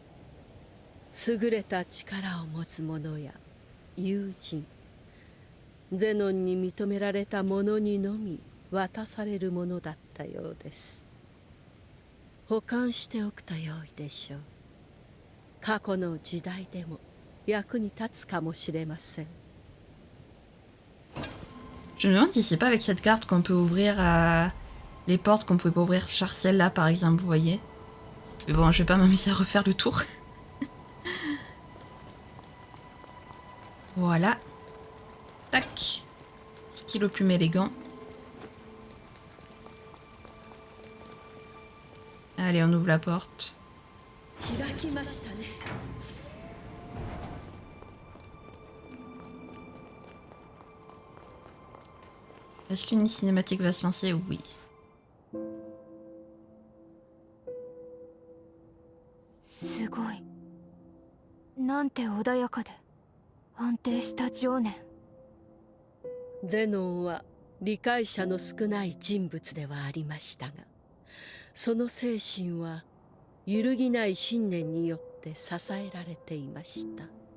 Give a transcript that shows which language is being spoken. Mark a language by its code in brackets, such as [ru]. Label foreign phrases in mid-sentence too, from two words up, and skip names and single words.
[ja] 優れた力を持つ者や友人、ゼノンに認められた者にのみ渡されるものだったようです。保管しておくと良いでしょう。過去の時代でも役に立つかもしれません。 [fr] Je me demande si c'est pas avec cette carte qu'on peut ouvrir les portes qu'on pouvait pas ouvrir Charciel là par exemple, vous voyez. Mais bon, je vais pas m'amuser à refaire le tour. Voilà. Tac. Stylo plume élégant. Allez, on ouvre la porte. Est-ce qu'une cinématique va se lancer? Oui. [ja] すごい。なんて穏やかで安定した情念。ゼノンは理解者の少ない人物ではありましたが、その精神は揺るぎない信念によって支えられていました。